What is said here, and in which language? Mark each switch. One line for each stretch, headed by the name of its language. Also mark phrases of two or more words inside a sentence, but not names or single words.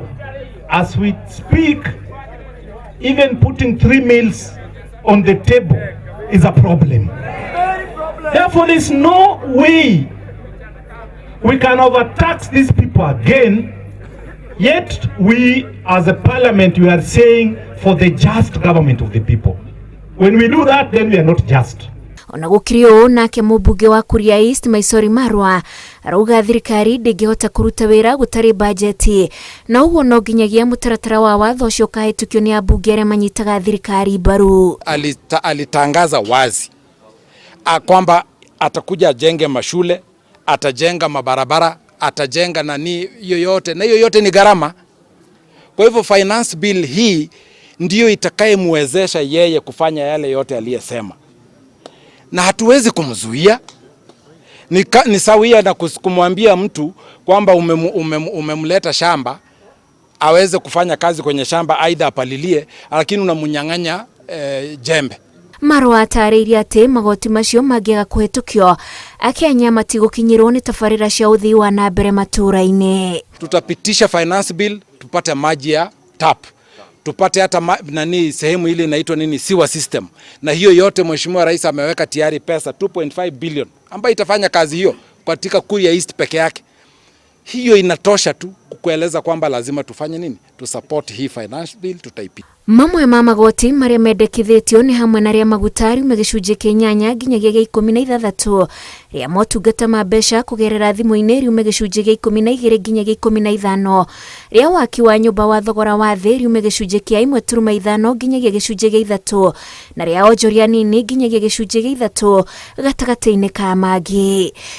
English: As we speak, even putting 3 meals on the table is a problem. Therefore, there's no way we can overtax these people again. Yet we, as a parliament, we are saying for the just government of the people. When we do that, then we are not just.
Kikuyu: Ona gũkĩrĩ ũũ nake mũmbunge wa Kuria East Maisori Marwa arauga thirikari ndĩngĩhota kũruta wĩra gũtarĩ bajeti, na ũguo no nginyagia mũtaratara wa watho ũcio ũkahetũkio nĩ ambunge arĩa manyitaga thirikari mbaru.
Swahili: Alitangaza wazi kwamba atakuja ajenge mashule, atajenga mabarabara, atajenga nani yoyote, na yoyote ni gharama. Kwa hivyo
English: finance bill
Swahili: hii ndiyo itakayemwezesha yeye kufanya yale yote aliyesema, na hatuwezi kumzuia. Ni sawia na kumwambia mtu kwamba umemleta shamba aweze kufanya kazi kwenye shamba, aidha apalilie, lakini unamunyang'anya jembe.
Kikuyu: Marwa atarĩirie atĩ magoti macio mangĩaga kũhetũkio Akenya matigũkinyĩrwo nĩ tabarĩra cia ũthii wa na mbere matũra-inĩ.
Swahili: Tutapitisha finance bill, tupate maji ya tap, tupate hata sehemu ile inaitwa
English: sewer system,
Swahili: na hiyo yote Mheshimiwa Rais ameweka tayari pesa 2.5 billion ambayo itafanya kazi hiyo katika Kuria East peke yake. Hiyo inatosha tu kukueleza kwamba lazima tufanye tu support hii
English: finance bill,
Swahili: tutaipitisha.
Kikuyu: Mamwe ma magoti marĩa mendekithĩtio nĩ hamwe na rĩa maguta riume gĩcunjĩ kĩa 8 nginyagia gĩa 16, rĩa motungata ma mbeca kũgerera thimũ-inĩ riume gĩcunjĩ gĩa 12 nginyagia 15, rĩa waki wa nyũmba wa thogora wa thĩ riume gĩcunjĩ kĩa 1.5 nginyagia gĩcunjĩ gĩa 3, na rĩa onjoria nini nginyagia gĩcunjĩ gĩa 3 gatagatĩ-inĩ ka mangĩ.